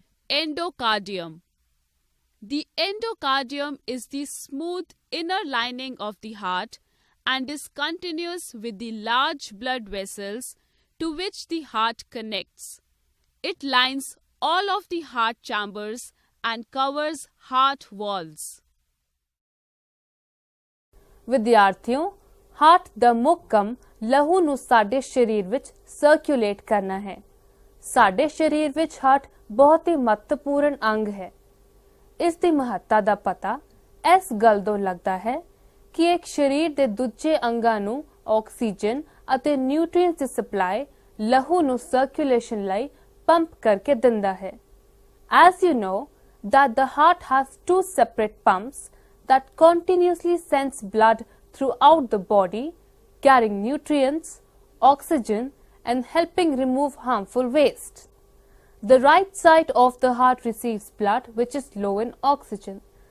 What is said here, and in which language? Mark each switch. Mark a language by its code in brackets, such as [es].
[en] Endocardium. The endocardium is the smooth inner lining of the heart and is continuous with the large blood vessels to which the heart connects. It lines all of the heart chambers and covers heart walls. [pa] ਵਿਦਿਆਰਥੀਓ, heart ਦਾ ਮੁੱਖ ਕੰਮ ਲਹੂ ਨੂੰ ਸਾਡੇ ਸਰੀਰ ਵਿੱਚ circulate ਕਰਨਾ ਹੈ। ਸਾਡੇ ਸਰੀਰ ਵਿੱਚ ਹਾਰਟ ਬਹੁਤ ਹੀ ਮਹੱਤਵਪੂਰਨ ਅੰਗ ਹੈ। ਇਸ ਦੀ ਮਹੱਤਤਾ ਦਾ ਪਤਾ ਇਸ ਗੱਲ ਤੋਂ ਲੱਗਦਾ ਹੈ ਕਿ ਇੱਕ ਸਰੀਰ ਦੇ ਦੂਜੇ ਅੰਗਾਂ ਨੂੰ ਆਕਸੀਜਨ ਅਤੇ ਨਿਊਟ੍ਰੀਐਂਟਸ ਦੀ ਸਪਲਾਈ ਲਹੂ ਨੂੰ ਸਰਕੂਲੇਸ਼ਨ ਲਈ ਪੰਪ ਕਰਕੇ ਦਿੰਦਾ ਹੈ। [en] As you know that the heart has 2 separate pumps that continuously sends blood throughout the body, carrying nutrients, oxygen and helping remove harmful waste. The right side of the heart receives blood which is low in oxygen.